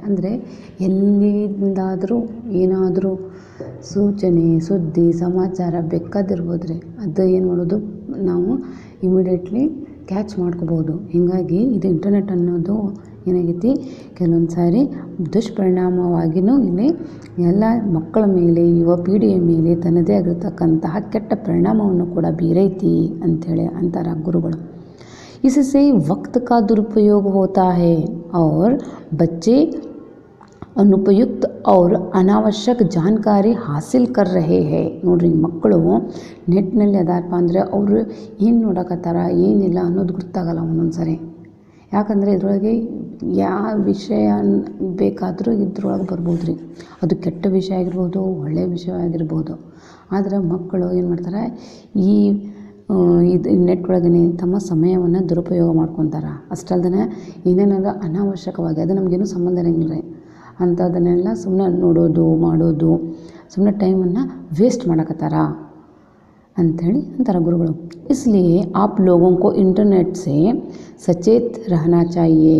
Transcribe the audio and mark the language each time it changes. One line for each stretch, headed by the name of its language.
Kannada: ಅಂದರೆ ಎಲ್ಲಿಂದಾದರೂ ಏನಾದರೂ ಸೂಚನೆ, ಸುದ್ದಿ, ಸಮಾಚಾರ ಬೇಕಾದಿರ್ಬೋದು ರೀ, ಅದು ಏನು ಮಾಡೋದು, ನಾವು ಇಮಿಡಿಯೇಟ್ಲಿ ಕ್ಯಾಚ್ ಮಾಡ್ಕೋಬೋದು. ಹೀಗಾಗಿ ಇದು ಇಂಟರ್ನೆಟ್ ಅನ್ನೋದು ಏನಾಗೈತಿ, ಕೆಲವೊಂದು ಸಾರಿ ದುಷ್ಪರಿಣಾಮವಾಗಿಯೂ ಇಲ್ಲಿ ಎಲ್ಲ ಮಕ್ಕಳ ಮೇಲೆ, ಯುವ ಪೀಳಿಗೆಯ ಮೇಲೆ ತನ್ನದೇ ಆಗಿರತಕ್ಕಂತಹ ಕೆಟ್ಟ ಪರಿಣಾಮವನ್ನು ಕೂಡ ಬೀರೈತಿ ಅಂಥೇಳಿ ಅಂತಾರೆ ಗುರುಗಳು.
Hindi: इससे वक्त का दुरुपयोग होता है और बच्चे अनुपयुक्त और अनावश्यक जानकारी हासिल कर रहे हैं.
Kannada: ನೋಡ್ರಿ, ಮಕ್ಕಳು ನೆಟ್ನಲ್ಲಿ ಅದಾರಪ್ಪ ಅಂದರೆ ಅವರು ಏನು ನೋಡಕತ್ತಾರ ಏನಿಲ್ಲ ಅನ್ನೋದು ಗೊತ್ತಾಗಲ್ಲ ಒಂದೊಂದು ಸರಿ. ಯಾಕಂದರೆ ಇದರೊಳಗೆ ಯಾವ ವಿಷಯ ಬೇಕಾದರೂ ಇದ್ರೊಳಗೆ ಬರ್ಬೋದು ರೀ. ಅದು ಕೆಟ್ಟ ವಿಷಯ ಆಗಿರ್ಬೋದು, ಒಳ್ಳೆಯ ವಿಷಯ ಆಗಿರ್ಬೋದು. ಆದರೆ ಮಕ್ಕಳು ಏನು ಮಾಡ್ತಾರೆ, ಈ ಇದು ನೆಟ್ ಒಳಗೇ ತಮ್ಮ ಸಮಯವನ್ನು ದುರುಪಯೋಗ ಮಾಡ್ಕೊತಾರೆ. ಅಷ್ಟಲ್ದೇ ಏನೇನಾದ್ರು ಅನಾವಶ್ಯಕವಾಗಿ ಅದು ನಮಗೇನು ಸಂಬಂಧ ಇರಂಗಿಲ್ಲ ರೀ ಅಂಥದ್ದನ್ನೆಲ್ಲ ಸುಮ್ಮನೆ ನೋಡೋದು ಮಾಡೋದು, ಸುಮ್ಮನೆ ಟೈಮನ್ನು ವೇಸ್ಟ್ ಮಾಡಕತ್ತಾರ ಅಂಥೇಳಿ ಅಂತಾರೆ ಗುರುಗಳು.
Hindi: इसलिए आप लोगों को इंटरनेट से सचेत रहना चाहिए.